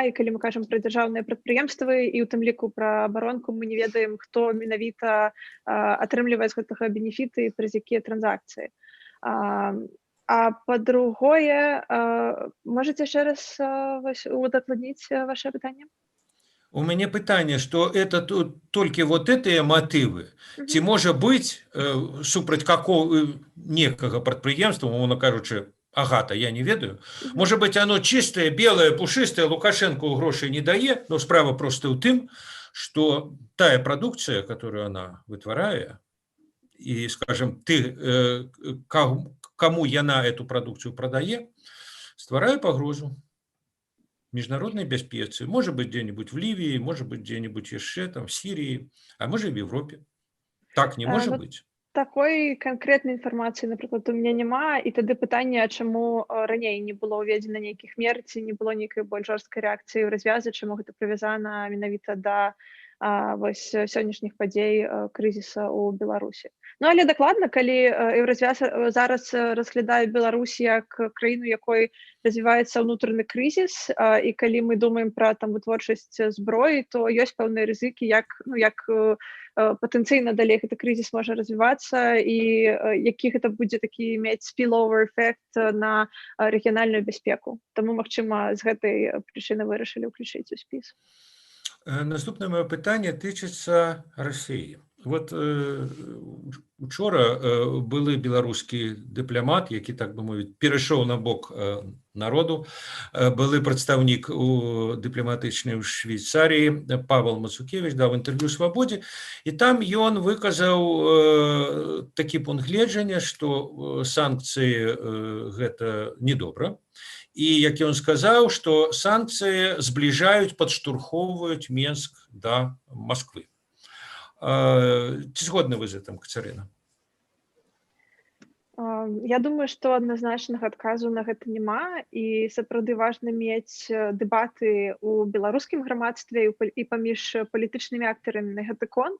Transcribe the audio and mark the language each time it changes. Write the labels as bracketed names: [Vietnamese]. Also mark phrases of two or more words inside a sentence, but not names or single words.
[Belarusian] І калі мы кажам пра дзяржаўныя прадпрыемствы і ў тым ліку пра абаронку, мы не ведаем, хто менавіта атрымлівае з гэтага бенефіты і праз якія транзакцыі. А па-другое, можаце яшчэ раз удакладніць вашае пытанне? [Russian] У меня пытанне, что это только вот эти мотивы, [Belarusian] ці можа быть супраць некага прадпрыемства, умоўна кажучы, Агата, я не ведаю, [Russian] может быть оно чистое, белое, пушистое, [Belarusian] Лукашенко грошей не дае, но справа просто ў тым, [Russian] что тая продукция, которую она вытварае, и, скажем, кому яна эту продукцию продае, стварае пагрозу международной бяспецы, может быть где-нибудь в Ливии, может быть где-нибудь еще там в Сирии, а может в Европе. Так не может быть. [Belarusian] Такой канкрэтнай інфармацыі, напрыклад, у мяне няма, і тады пытанне, чаму раней не было ўведзена нейкіх мер, ці не было нейкай больш жорсткай рэакцыі ў развязы, чаму гэта прывязана менавіта да вось сённяшніх падзей крызіса ў Беларусі. Ну, але дакладна, калі Еўразвяз зараз разглядае Беларусь як краіну, якой развіваецца ўнутраны крызіс, і калі мы думаем пра там вытворчасць зброі, то ёсць пэўныя рызыкі, як патэнцыйна далей гэты крызіс можа развівацца і які гэта будзе такі мець spillover эфект на рэгіянальную бяспеку. Таму, магчыма, з гэтай прычыны вырашылі ўключыць у спіс. [Ukrainian] Наступне моє питання тичиться Росії. От учора були білоруський дипломат, який, так би мовити, перейшов на бок народу. Були представник у дипломатичній у Швейцарії, Павел Мацукевич, дав інтерв'ю «Свободі», і там він виказав такий пункт гледжання, що санкції – це недобре. [Belarusian] І, як ён сказаў, што санкцыі збліжаюць, падштурхоўваюць Менск да Масквы. Ці згодны вы з гэтым, Кацярына? Я думаю, што адназначнага адказу на гэта няма, і сапраўды важна мець дэбаты ў беларускім грамадстве і паміж палітычнымі актарамі на гэты конт.